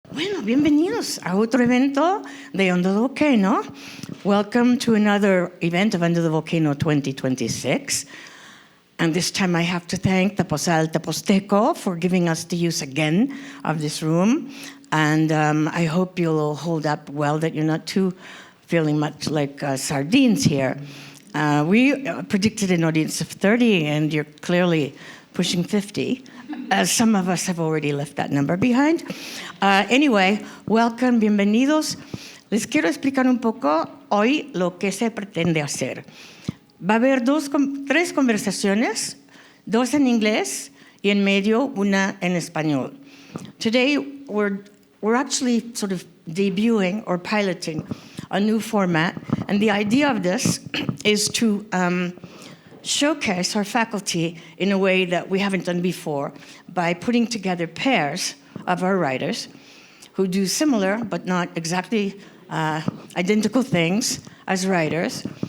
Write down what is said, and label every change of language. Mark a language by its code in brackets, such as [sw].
[es] Bueno, bienvenidos a otro evento de Under the Volcano. [en] Welcome to another event of Under the Volcano 2026. And this time I have to thank the Posal Teposteco for giving us the use again of this room. And I hope you'll hold up well, that you're not too feeling much like sardines here. We predicted an audience of 30, and you're clearly pushing 50. Some of us have already left that number behind. Anyway, welcome, bienvenidos. [es] Les quiero explicar un poco hoy lo que se pretende hacer. Va a haber tres conversaciones, dos en inglés y en medio una en español. [en] Today, we're actually sort of debuting or piloting a new format, and the idea of this is to showcase our faculty in a way that we haven't done before by putting together pairs of our writers who do similar but not exactly identical things as writers.